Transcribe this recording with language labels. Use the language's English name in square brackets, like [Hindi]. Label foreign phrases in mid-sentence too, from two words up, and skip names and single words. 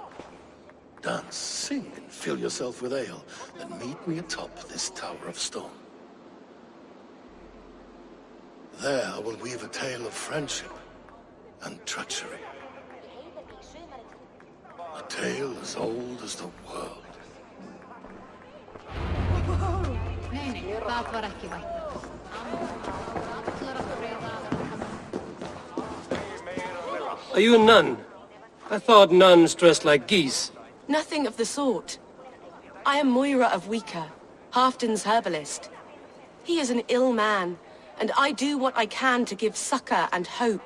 [English] Dance, sing, and fill yourself with ale. Then meet me atop this tower of stone. There I will weave a tale of friendship and treachery. A tale as old as the world. [Icelandic] Það var ekki vænt. [English] Are you a nun? I thought nuns dressed like geese. Nothing of the sort. I am Moira of Wika, Halfdan's herbalist. He is an ill man, and I do what I can to give succor and hope.